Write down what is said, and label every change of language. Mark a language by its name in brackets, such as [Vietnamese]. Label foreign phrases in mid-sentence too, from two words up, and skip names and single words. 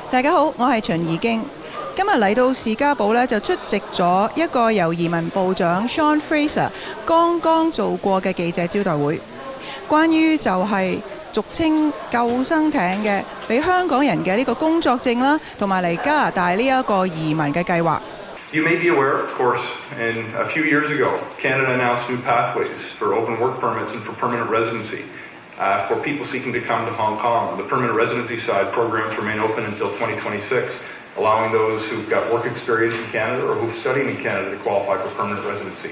[Cantonese] 大家好，我係秦怡經。今日嚟到士嘉堡呢，就出席咗一個由移民部長 Sean Fraser 剛剛做過嘅記者招待會，關於就係俗稱救生艇嘅俾香港人嘅呢個工作證啦，同埋嚟加拿大呢一個移民嘅計劃。 [English] You may be aware, of course, a few years ago, Canada announced new pathways for open work permits and for permanent residency for people seeking to come to Hong Kong. The permanent residency side programs remain open until 2026, allowing those who've got work experience in Canada or who've studied in Canada to qualify for permanent residency.